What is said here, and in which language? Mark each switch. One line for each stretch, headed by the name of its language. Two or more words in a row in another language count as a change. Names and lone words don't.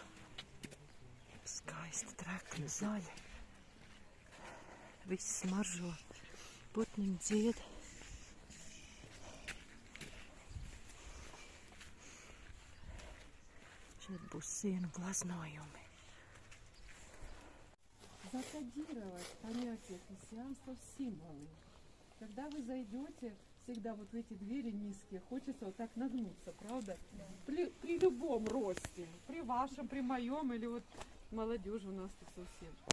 Latvian: Skaista, trekna, zaļa. Viss smaržo, putniņi dzied. Šeit būs sienu glaznojumi.
Russian: Закодировать понятие христианства в символы. Когда вы зайдете, всегда вот в эти двери низкие, хочется вот так нагнуться, правда? Да. При любом росте, при вашем, при моем, или вот молодежь у нас тут совсем.